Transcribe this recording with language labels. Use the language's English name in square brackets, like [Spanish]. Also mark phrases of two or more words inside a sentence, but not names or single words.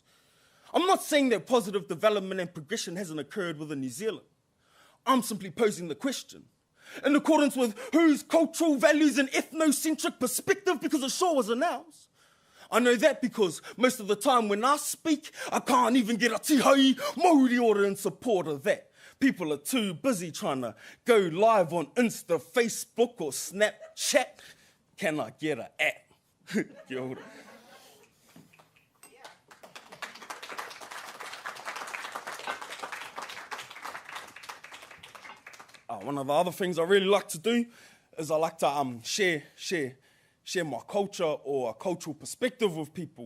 [English] I'm not saying that positive development and progression hasn't occurred within New Zealand. I'm simply posing the question, in accordance with whose cultural values and ethnocentric perspective, because it sure wasn't ours. I know that because most of the time when I speak, I can't even get a [Māori] tihai mauri [English] order in support of that. People are too busy trying to go live on Insta, Facebook, or Snapchat. Can I get an app? [Māori] Kia ora. [English] One of the other things I really like to do is I like to share my culture or a cultural perspective with people.